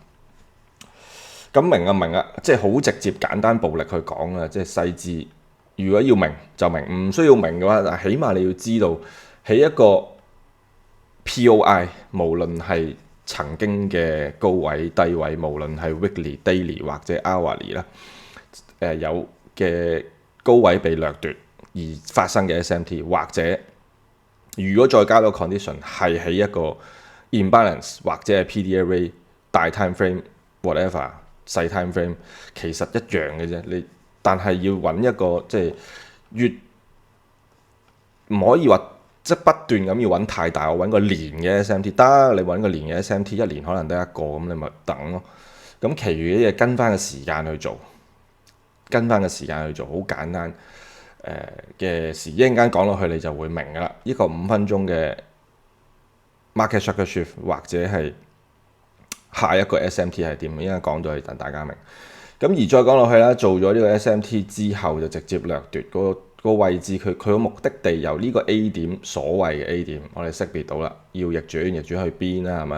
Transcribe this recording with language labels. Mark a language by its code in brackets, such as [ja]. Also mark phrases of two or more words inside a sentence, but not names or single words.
[yue] 咁明啊，即係好直接簡單暴力去講啊，即係細緻。如果要明就明，唔需要明嘅話，但起碼你要知道喺一個 POI， 無論係曾經嘅高位低位，無論係 [en] weekly、daily [yue] 或者 hourly 啦，有嘅高位被掠奪而發生嘅 SMT， 或者如果再加到 condition 係喺一個 imbalance 或者係 [en] PDA rate [yue] 大 [en] time frame whatever [yue] 細 [en] time frame [yue] 其實一樣嘅啫。但係要揾一個即係越唔可以話即係不斷咁要揾太大，我揾個年嘅 SMT 得，你揾個年嘅 SMT 一年可能得一個，咁你咪等咯。咁其餘嘅嘢跟翻個時間去做，好簡單嘅事。一陣間講落去你就會明㗎啦。呢個5分鐘嘅 [en] market structure shift [yue] 或者係下一個 SMT 係點？應該講咗去等大家明。咁而再講落去啦，做咗呢個 SMT 之後就直接掠奪個位置，佢個目的地由呢個 A 點，所謂嘅 A 點，我哋識別到啦，要逆轉去邊啦，係咪？